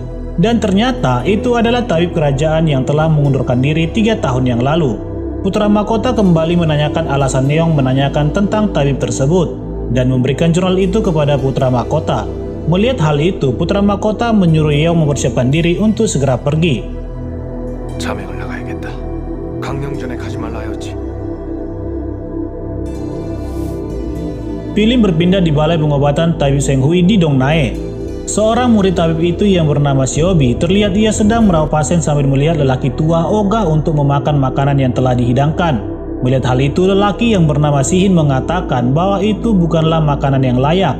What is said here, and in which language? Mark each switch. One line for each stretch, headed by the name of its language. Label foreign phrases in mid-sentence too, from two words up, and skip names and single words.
Indonesian: Dan ternyata itu adalah tabib kerajaan yang telah mengundurkan diri 3 tahun yang lalu. Putra mahkota kembali menanyakan alasan Yeong menanyakan tentang tabib tersebut dan memberikan jurnal itu kepada putra mahkota. Melihat hal itu, putra mahkota menyuruh Yeong mempersiapkan diri untuk segera pergi.
Korean: 자맹을 나가야겠다. 강령전에 가지 말라 하였지.
Indonesian: Film berpindah di balai pengobatan tabib Seung Hui di Dong Nae. Seorang murid tabib itu yang bernama Siobi terlihat ia sedang merawat pasien sambil melihat lelaki tua ogah untuk memakan makanan yang telah dihidangkan. Melihat hal itu, lelaki yang bernama Sihin mengatakan bahwa itu bukanlah makanan yang layak.